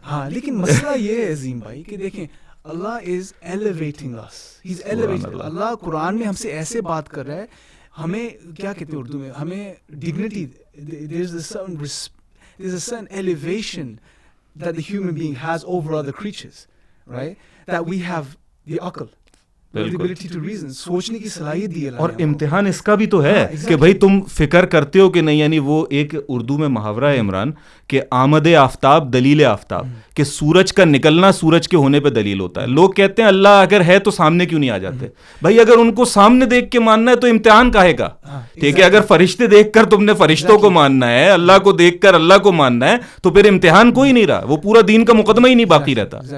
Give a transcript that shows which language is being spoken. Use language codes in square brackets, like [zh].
[ur] ہاں لیکن مسئلہ یہ ہے عظیم بھائی کہ دیکھیں [en] اللہ is elevating us, he is elevating. [ur] اللہ قرآن میں ہم سے ایسے بات کر رہا ہے, ہمیں کیا کہتے ہیں اردو میں, ہمیں dignity, [en] there is a certain elevation that the human being has over other creatures, right? That we have the aql, the ability to reason, [ur] سوچنے کی صلاحیت دی اللہ. اور امتحان اس کا بھی تو ہے کہ بھائی تم فکر کرتے ہو کہ نہیں, یعنی وہ ایک اردو میں محاورہ ہے عمران کہ آمد آفتاب دلیل آفتاب, کہ سورج کا نکلنا سورج کے ہونے پہ دلیل ہوتا ہے. لوگ کہتے ہیں اللہ اگر ہے تو سامنے کیوں نہیں آ جاتے؟ بھائی اگر ان کو سامنے دیکھ کے ماننا ہے تو امتحان کاہے کا؟ ٹھیک ہے, اگر فرشتے دیکھ کر تم نے فرشتوں کو ماننا ہے, اللہ کو دیکھ کر اللہ کو ماننا ہے, تو پھر امتحان کوئی نہیں رہا, وہ پورا دین کا مقدمہ ہی نہیں باقی رہتا.